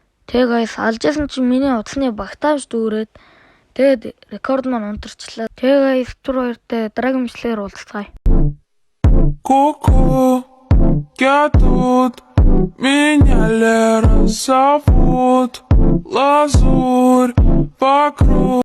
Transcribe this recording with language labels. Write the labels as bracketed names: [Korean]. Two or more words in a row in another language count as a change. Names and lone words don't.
[Mongolian] Тэгээ guys алжсэн чинь миний утасны багтаамж дүүрээд тэгээд рекорд маань унтарчлаа. Тэгээ guys түр хоёртой Dragon Slayer уулзцгаая. [Russian] Ку-ку, я тут, меня Лера зовут, лазурь вокруг.